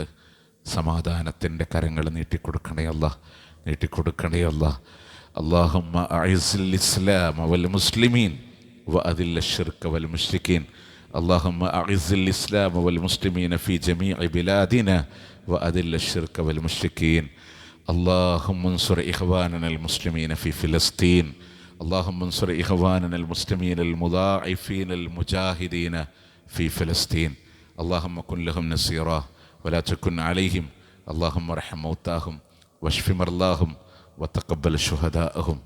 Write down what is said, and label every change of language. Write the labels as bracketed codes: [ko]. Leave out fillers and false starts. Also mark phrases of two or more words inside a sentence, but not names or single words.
[ml] സമാധാനത്തിൻ്റെ കരങ്ങൾ നീട്ടിക്കൊടുക്കണേ അല്ലാ, നീട്ടിക്കൊടുക്കണേ അല്ലാ. [ar] اللهم أعز الإسلام والمسلمين وأذل الشرك والمشركين. اللهم أعز الإسلام والمسلمين في جميع بلادنا وأذل الشرك والمشركين. اللهم انصر إخواننا المسلمين في فلسطين. اللهم انصر إخواننا المسلمين المضاعفين المجاهدين في فلسطين. اللهم كن لهم نصيرا ولا تكن عليهم. اللهم ارحم موتاهم واشف مرضاهم وتقبل شهداءهم.